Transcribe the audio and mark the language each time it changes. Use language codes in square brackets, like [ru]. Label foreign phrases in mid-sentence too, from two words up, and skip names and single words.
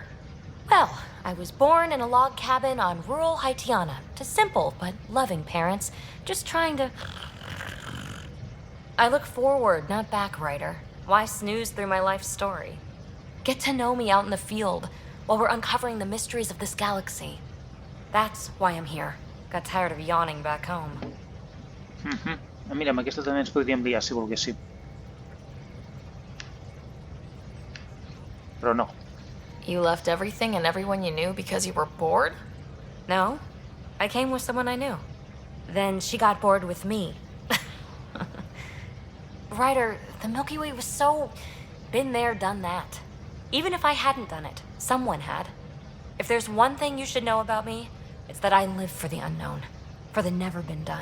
[en] Well, I was born in a log cabin on rural Haitiana to simple but loving parents, just trying to... I look forward, not back, Ryder. Why snooze through my life story? Get to know me out in the field while we're uncovering the mysteries of this galaxy. That's why I'm here. Got tired of yawning back home. [ca] Mira, amb aquesta també ens podríem liar si volguéssim. Però no. [en] You left everything and everyone you knew because you were bored? No, I came with someone I knew. Then she got bored with me. Ryder, the Milky Way was so... been there, done that. Even if I hadn't done it, someone had. If there's one thing you should know about me, it's that I live for the unknown, for the never been done.